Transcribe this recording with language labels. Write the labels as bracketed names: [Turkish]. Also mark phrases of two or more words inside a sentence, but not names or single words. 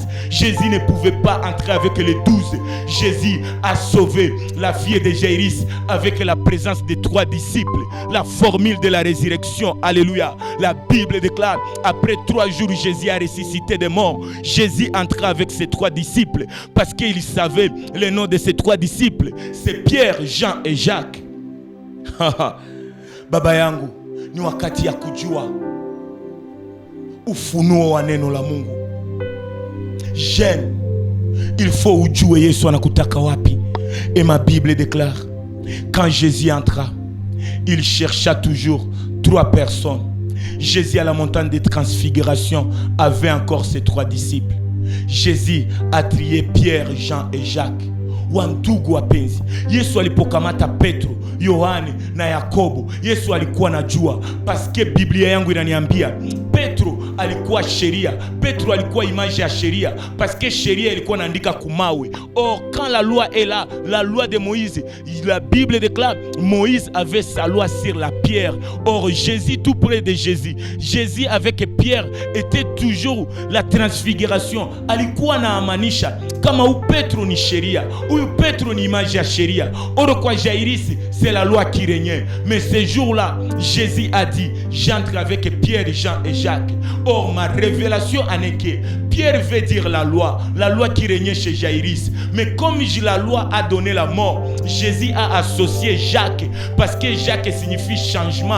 [French] Jésus ne pouvait pas entrer avec les 12. Jésus a sauvé la fille de Jairus avec la présence des 3 disciples. La formule de la résurrection. Alléluia. La Bible déclare, après 3 jours, Jésus a ressuscité des morts. Jésus entra avec ses 3 disciples parce qu'il savait le nom de ses 3 disciples. C'est Pierre, Jean et Jacques. [Swahili] Baba yangu, ni wakati ya kujua ufunuo wa neno la Mungu. [French] Jeune, il faut [Swahili] ujue Yesu anakutaka wapi. [French] Et ma Bible déclare, quand Jésus entra, il chercha toujours 3 personnes. Jésus à la montagne de transfiguration avait encore ses 3 disciples. Jésus a trié Pierre, Jean et Jacques. [Swahili] Wandugu wapenzi, Yesu alipokamata Petro, Yohane na Yakobo, Yesu alikuwa najua, paske Biblia yangu inaniambia Petro alikuwa sheria, Petro alikuwa image ya sheria, paske sheria ilikuwa naandika kumawe. [French] Or quand la loi est là, la loi de Moïse, la Bible déclare Moïse avait sa loi sur la pierre. Or Jésus, tout près de Jésus, Jésus avec Pierre était toujours la transfiguration. [Swahili] Alikuwa na amanisha kama u Petro ni sheria, huyu Petro ni image ya sheria. [French] Or kwa Jairus c'est la loi qui régnait. Mais ce jour-là, Jésus a dit, j'entre avec Pierre, Jean et Jacques. Jacques. Or, ma révélation en est que Pierre veut dire la loi qui régnait chez Jaïrus. Mais comme la loi a donné la mort, Jésus a associé Jacques, parce que Jacques signifie changement.